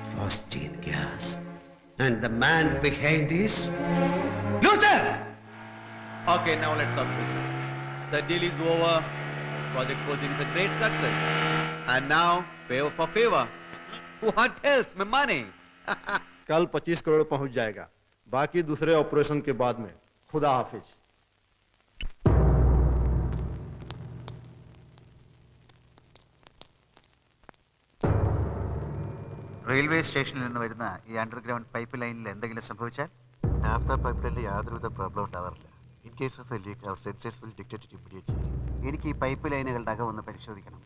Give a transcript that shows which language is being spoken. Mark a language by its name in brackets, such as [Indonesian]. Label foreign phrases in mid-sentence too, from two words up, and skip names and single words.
[English] phosgene gas. And the man behind is Luther! Okay, now let's talk business. The deal is over. Project Forging is a great success. And now, favor for favor. What else? My money. [Hindi] कल 25 करोड़ पहुंच जाएगा, बाकी दूसरे ऑपरेशन के बाद में। खुदा हाफिज। [Malayalam] റെയിൽവേ സ്റ്റേഷനിൽ നിന്ന് വരുന്ന ഈ അണ്ടർഗ്രൗണ്ട് പൈപ്പ് ലൈനിൽ എന്തെങ്കിലും സംഭവിച്ചാൽ നാഫ്ത പൈപ്പ് ലൈനിൽ യാതൊരുവിധ പ്രോബ്ലം ഉണ്ടാവാറില്ല. [English] in case of a leak our sensors will detect it immediately. [Malayalam] എനിക്ക് ഈ പൈപ്പ് ലൈനുകളുടെ അകം ഒന്ന് പരിശോധിക്കണം.